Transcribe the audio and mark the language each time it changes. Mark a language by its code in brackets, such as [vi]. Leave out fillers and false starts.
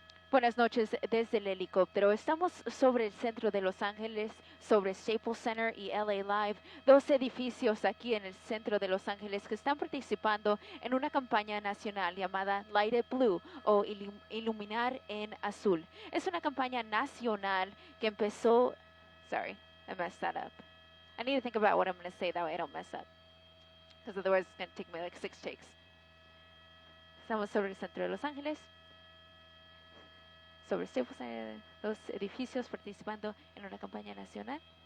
[es] Buenas noches desde el helicóptero. Estamos sobre el centro de Los Ángeles, sobre Staples Center y LA Live, dos edificios aquí en el centro de Los Ángeles que están participando en una campaña nacional llamada Light It Blue o Iluminar en Azul. Es una campaña nacional que empezó... [en] Sorry, I messed that up. I need to think about what I'm going to say that way I don't mess up. because otherwise it's going to take me like 6 takes. [es] Estamos sobre el centro de Los Ángeles, sobre Staples, los edificios participando en una campaña nacional.